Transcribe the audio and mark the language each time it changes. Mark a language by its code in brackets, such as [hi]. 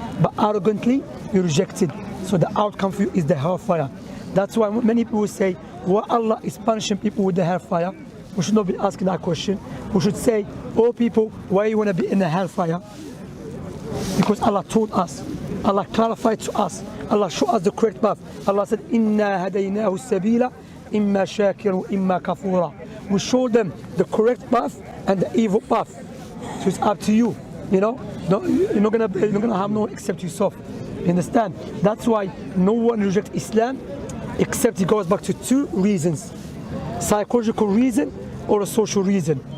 [en] But arrogantly, you rejected. So the outcome for you is the hellfire. That's why many people will say, why Allah is punishing people with the hellfire? We should not be asking that question. We should say, oh people, why you want to be in the hellfire? Because Allah told us. Allah clarified to us. Allah showed us the correct path. Allah said, [ar] إِنَّا هَدَيْنَاهُ السَّبِيلَ إِمَّا شَاكِرٌ إِمَّا كَفُورًا. [en] We showed them the correct path and the evil path. So it's up to you. You know, you're not gonna have no one except yourself. You understand? That's why no one rejects Islam except it goes back to two reasons: psychological reason or a social reason.